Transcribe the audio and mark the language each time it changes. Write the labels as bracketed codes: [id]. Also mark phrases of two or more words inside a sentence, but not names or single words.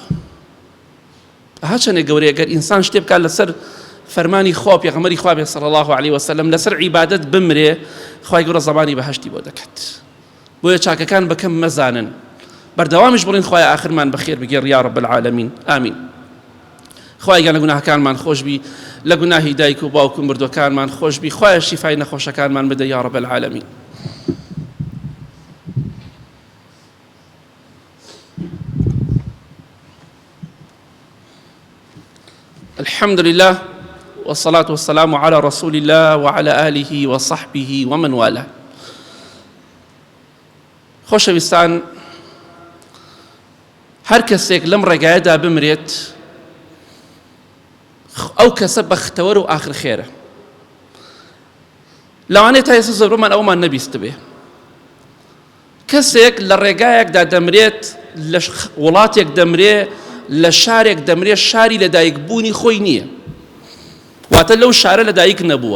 [ckb] چەندێک گەورەیە گەر ئینسان شتێ بکات لەسەر فەرمانی خوا پێغەمبەری خوا بێ [ar] صلی الله علیه وسلم [ckb] لەسەر عیبادەت بمرێ خی گەورە زەمانی بەهشتی بۆ دەکات. بۆیە چاکەکان بەکەم مەزانن بەردەوامیش بڵین خوای ئاخرمان بەخێر بگێڕ [ar] یا رب العالمین [ckb] ئامین. خوای گەورە لە گوناهەکانمان خۆش بی لە گوناهی دایک و باوک و مردوەکانمان خۆش بی خوای شیفای نەخۆشەکانمان بدە [ar] یا رب العالمین. الحمد لله والصلاة والسلام على رسول الله وعلى آله وصحبه ومن والاه. [ckb] خۆشەویستان هەر کەسێک لەم ڕێگایەدا بمرێت ئەو کەسە بەختەوەر و ئاخر خێرە. لەوانەیە تا ئێستا زۆربەمان ئەومان نەبیست بێ کەسێک لە ڕێگایەکدا دەمرێت لە وڵاتێک دەمرێ لە شارێک دەمرێ شاری لەدایکبوونی خۆی نییە واتە لەو شارە لەدایک نەبووە.